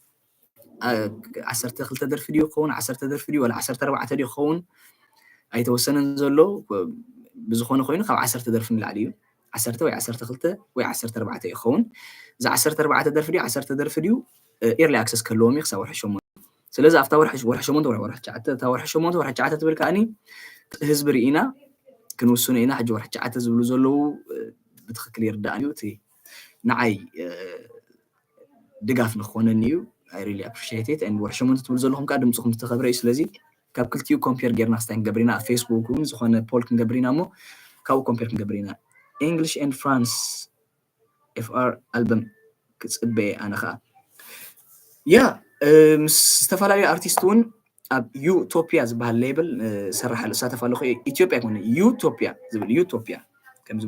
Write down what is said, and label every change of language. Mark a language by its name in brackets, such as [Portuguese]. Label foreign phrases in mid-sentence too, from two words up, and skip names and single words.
[Tigrinya] 12 ደርፊ ድዩ ክኸውን 10 ደርፊ ድዩ ወላ 14 ድዩ ክኸውን ኣይተወሰነን ዘሎ ብዝኾነ ኮይኑ ካብ 10 ደርፊ ንላዕሊ እዩ 10 ወይ 12 ወይ 14 ይኸውን እዚ 14 ደርፊ ድዩ 10 ደርፊ ድዩ ኤርሊ ኣክሰስ ከለዎም እዩ ክሳብ ወርሒ 8 ስለዚ ኣብታ ወርሒ 8 ወርሒ 9 እታ ወርሒ 8 ወርሒ 9 ትብል ከዓኒ ህዝቢ ርኢና ክንውስኑ ኢና ሕጂ ወርሒ 9 ዝብሉ ዘለዉ ብትክክል ይርዳእን እዩ እቲ ንዓይ ድጋፍ ንክኾነኒ እዩ [English] I really appreciate it and [Tigrinya] ወርሒ 8 ትብሉ ዘለኹም ከዓ ድምፅኹም ዝተኸብረ እዩ ስለዚ ካብ ክልቲኡ ኮምፔር ጌርና ስታይ ክንገብር ኢና ኣብ ፌስቡክ እውን ዝኾነ ፖል ክንገብር ኢና እሞ ካብኡ ኮምፔር ክንገብር ኢና [English] English and France FR album [Tigrinya] ክፅበየ ኣነ ከዓ ያ ምስ ዝተፈላለዩ ኣርቲስት እውን ኣብ ዩቶፒያ ዝበሃል ሌብል ሰራሓ ዝሳተፍ ኣለኹ ኢትዮጵያ ይኮነ ዩቶፒያ ዝብል ዩቶፒያ ከምዚ